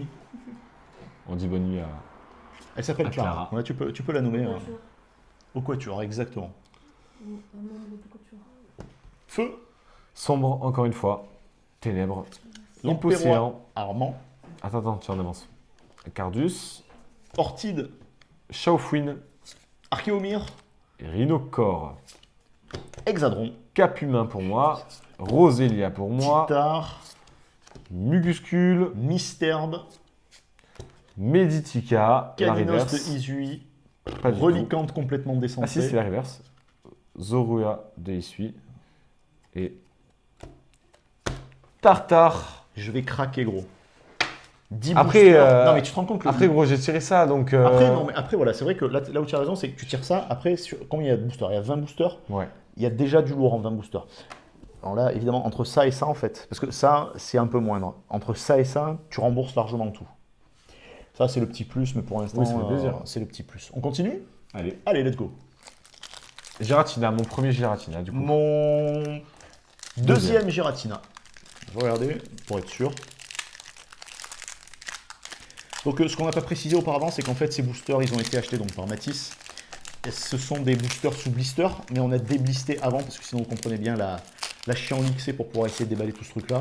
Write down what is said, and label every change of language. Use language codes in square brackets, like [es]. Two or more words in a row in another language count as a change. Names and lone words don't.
[fr] On dit bonne nuit à. Elle s'appelle À Clara. Clara. Ouais, tu peux la nommer. Au quatuor, exactement. Feu. Sombre, encore une fois. Ténèbres. L'Empérois. Hypocéan. Armand. Attends, tu en avances. Cardus. Ortide. Shaofouine. Archéomir. Rhinocor. Hexadron. Capumin pour moi. Rosélia pour moi. Titar. Muguscule. Mysterbe. Meditica. La Caninos de reverse. Isui. Pas du tout. Relicante complètement décentrée. Ah si, c'est la reverse. Zorua de Issui. Et Tartare. Je vais craquer, gros. 10 Après, boosters. Non, mais tu te rends compte que... Après, gros, j'ai tiré ça, donc... Après, non, mais après, voilà, c'est vrai que là où tu as raison, c'est que tu tires ça. Après, combien il y a de boosters? Il y a 20 boosters. Ouais. Il y a déjà du lourd en 20 boosters. Alors là, évidemment, entre ça et ça, en fait, parce que ça, c'est un peu moindre. Entre ça et ça, tu rembourses largement tout. Ça, c'est le petit plus, mais pour l'instant, Oui, ça fait plaisir. c'est le petit plus. On continue? Allez. Allez, [en] let's go. [fr] Giratina, mon premier Giratina, du coup. Mon deuxième Giratina. Je vais regarder pour être sûr. Donc, ce qu'on n'a pas précisé auparavant, c'est qu'en fait, ces boosters, ils ont été achetés donc, par Matisse. ce sont des boosters sous blister, mais on a déblisté avant parce que sinon vous comprenez bien la chienlit que c'est pour pouvoir essayer de déballer tout ce truc-là.